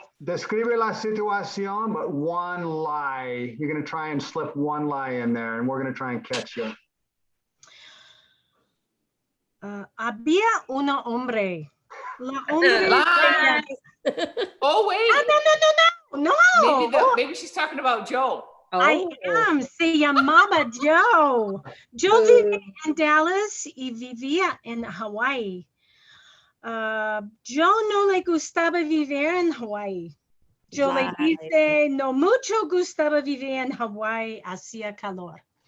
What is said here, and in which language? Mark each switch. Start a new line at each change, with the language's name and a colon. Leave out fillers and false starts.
Spanish: Describe la situación,
English: but one lie. You're going to try and slip one lie in there, and we're going to try and catch you.
Spanish: Había una hombre. La hombre.
English: Lie. Oh, wait. No. Maybe she's talking about Joe. I am.
Spanish: Se llamaba Joe. Joe vivía en Dallas y vivía en Hawái. Joe no le gustaba vivir en Hawái. Joe le dice, no mucho gustaba vivir en Hawái, hacía calor.